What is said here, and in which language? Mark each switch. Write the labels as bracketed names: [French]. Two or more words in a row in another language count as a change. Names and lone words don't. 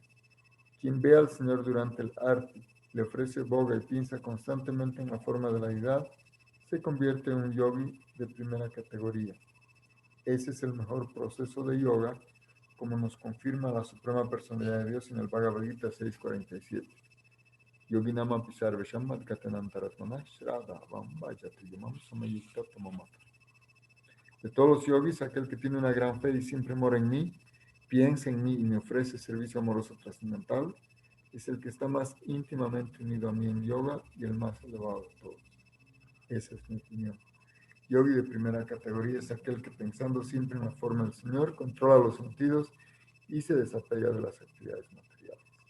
[Spanish] Quien ve al Señor durante el arti, le ofrece boga y piensa constantemente en la forma de la deidad, se convierte en un yogi de primera categoría. Ese es el mejor proceso de yoga, como nos confirma la Suprema Personalidad de Dios en el Bhagavad Gita 6.47. [Sanskrit] Yoginama pisarvesham adgatanantaratmana shradhavam vajati yamam samayukta tamamata. [Spanish] De todos los yogis, aquel que tiene una gran fe y siempre mora en mí, piensa en mí y me ofrece servicio amoroso trascendental, es el que está más íntimamente unido a mí en yoga y el más elevado de todos. Esa es mi opinión. Yogi de primera categoría es aquel que, pensando siempre en la forma del Señor, controla los sentidos y se desapega de las actividades materiales.